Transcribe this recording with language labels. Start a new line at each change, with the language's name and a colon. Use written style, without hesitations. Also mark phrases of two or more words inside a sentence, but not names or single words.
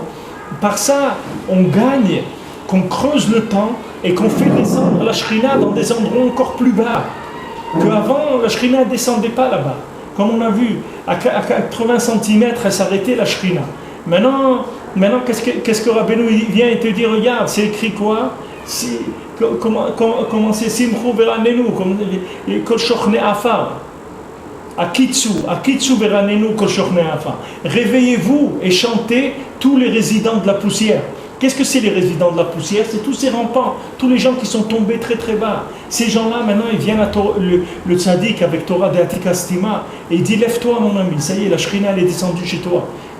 French: Par ça, on gagne, qu'on creuse le temps et qu'on fait descendre la Shrina dans des endroits encore plus bas. Qu'avant, la Shrina ne descendait pas là-bas. Comme on a vu, à 80 cm, elle s'arrêtait la Shrina. Maintenant qu'est-ce que Rabbeinu vient et te dit, regarde, c'est écrit quoi? Comment c'est
Hebrew: שמחו ורננו כל שוכני עפר. הקיצו ורננו כל שוכני עפר.
French: Réveillez-vous et chantez tous les résidents de la poussière. Qu'est-ce que c'est les résidents de la poussière? C'est tous ces rampants, tous les gens qui sont tombés très très bas. Ces gens-là, maintenant, ils viennent à le tzaddik avec Torah de
Hebrew: עתיקא סתימאה
French: et il dit, lève-toi mon ami, ça y est, la Shrina elle est descendue chez toi.